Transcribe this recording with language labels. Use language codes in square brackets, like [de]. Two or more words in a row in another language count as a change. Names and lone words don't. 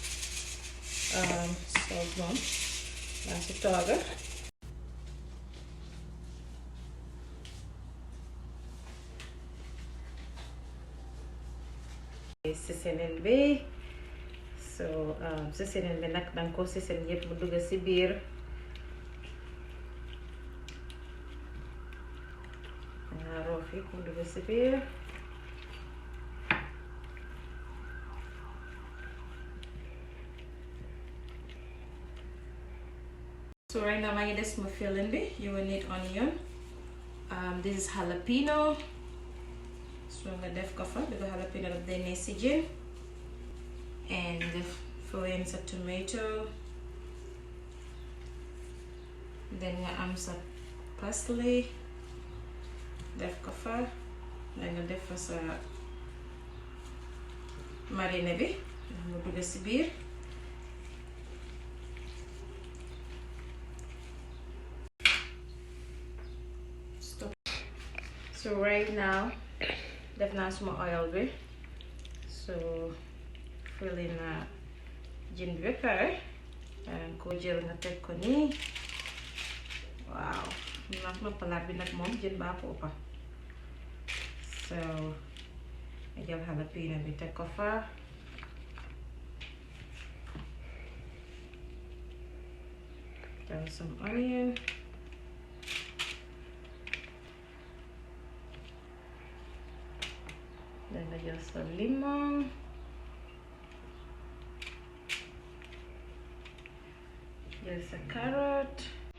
[en] Salt bomb. Nasi toga. [wo] Seasoning bi. So seasoning bi nag danga ko season yëpp mu dugg si biir. Nga roof yi mu dugg si biir. So right now maa ngi def sama filling bi. [en] You will need onion. This is jalapeno. [wo] So nga def ko fa because jalapeno daf day neex si jën. [en] And throw in some tomato. [wo] Then nga am sa parsley. Def ko fa. Then nga def fa sa marine bi. Mu dugg si biir. [en] Stop. [wo] So right now def naa suma oil bi. [en] So fill in [wo] jën bi ba pare. Ko jël nga teg ko nii. Waaw. Ndax ma palaat bi nag moom jën baa ko ëppa. So nga jël jalapeno bi teg ko fa. [en] Jël some onion. [wo] Then nga jël sa limon. [en] There's a carrot.